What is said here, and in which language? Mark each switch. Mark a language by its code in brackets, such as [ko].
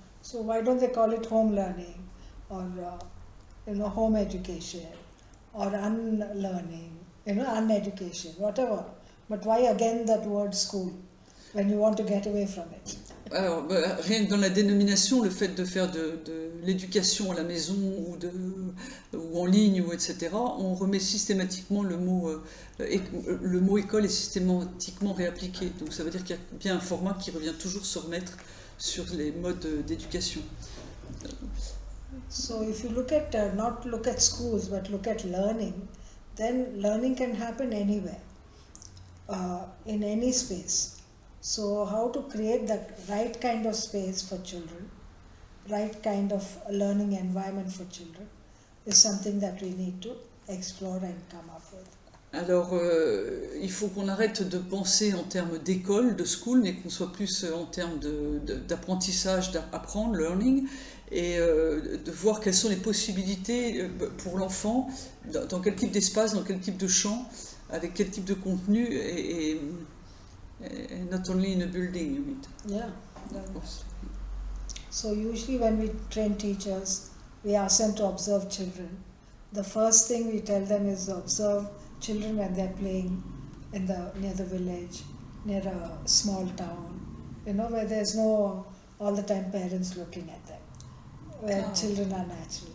[en] So why don't they call it home learning, or home education, or unlearning, uneducation, whatever. But why again that word school when you want to get away from it? [fr] Alors, rien que dans la dénomination, le fait de faire de l'éducation à la maison ou en ligne, etc., on remet systématiquement le mot école est systématiquement réappliqué. Donc ça veut dire qu'il y a bien un format qui revient toujours se remettre sur les modes d'éducation. [en] So if you not look at schools, but look at learning, then learning can happen anywhere, in any space. So how to create the right kind of space for children, right kind of learning environment for children, is something that we need to explore and come up with. [fr] Alors, il faut qu'on arrête de penser en termes d'école, de school, mais qu'on soit plus en termes d'apprentissage, d'apprendre, learning, et de voir quelles sont les possibilités pour l'enfant, dans quel type d'espace, dans quel type de champ, avec quel type de contenu, et [en] not only in a building, you mean. Yeah. So usually when we train teachers, we ask them to observe children. The first thing we tell them is observe children when they're playing near the village, near a small town, where there's no all the time parents looking at them, where children are natural.